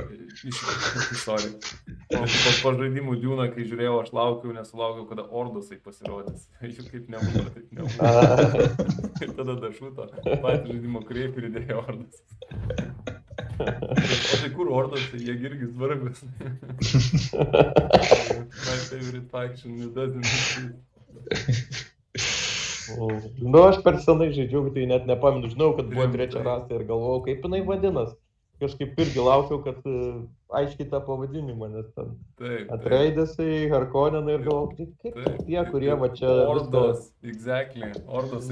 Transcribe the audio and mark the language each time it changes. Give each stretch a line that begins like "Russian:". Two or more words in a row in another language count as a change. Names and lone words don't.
English: Sorry.
Lithuanian: Po žaidimų Dūną, kai žiūrėjau, aš nesulaukiau, kada Ordosai pasirodys. Jų kaip nebuvo, taip nebuvo. Ir tada dašuto, patį žaidimo kūrėjai pridėjo Ordosas. O tai kur Ordosai, jie irgi svarbus.
English: My favorite faction, it doesn't exist.
Lithuanian: Nu, aš per senai žaidžiau, tai net nepamenu, žinau, kad buvo trečia rasė ir galvojau, kaip jinai vadinas. Kažkaip irgi laukiau, kad aiškiai tą pavadinimą, nes ten Atreidesai, Harkonnenai ir galvojau, kaip tie, kurie va čia...
English: Ordos, exactly, Ordosai.